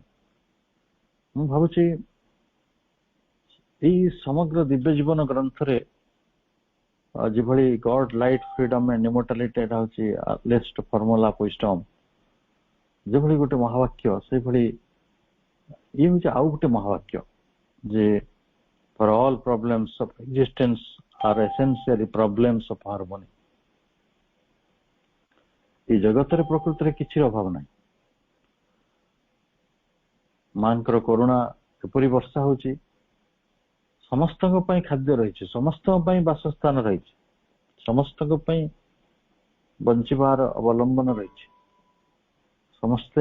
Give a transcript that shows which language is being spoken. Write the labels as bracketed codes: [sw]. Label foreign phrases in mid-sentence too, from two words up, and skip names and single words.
[or] ମୁଁ ଭାବୁଛି ଏଇ ସମଗ୍ର ଦିବ୍ୟ ଜୀବନ ଗ୍ରନ୍ଥରେ ଯେଭଳି [en] God, Light, Freedom and Immortality, [or] ଏଟା ହଉଛି [en] least formula of wisdom, [or] ଯେଭଳି ଗୋଟେ ମହାବାକ୍ୟ, ସେଇଭଳି ଇଏ ହଉଛି ଆଉ ଗୋଟେ ମହାବାକ୍ୟ, ଯେ [en] for all problems of existence are essentially problems of harmony. [or] এই ଜଗତରେ ପ୍ରକୃତରେ କିଛି ଅଭାବ ନାହିଁ। ମାଙ୍କର କରୁଣା ଏପରି ବର୍ଷା ହଉଛି, ସମସ୍ତଙ୍କ ପାଇଁ ଖାଦ୍ୟ ରହିଛି, ସମସ୍ତଙ୍କ ପାଇଁ ବାସସ୍ଥାନ ରହିଛି, ସମସ୍ତଙ୍କ ପାଇଁ ବଞ୍ଚିବାର ଅବଲମ୍ବନ ରହିଛି।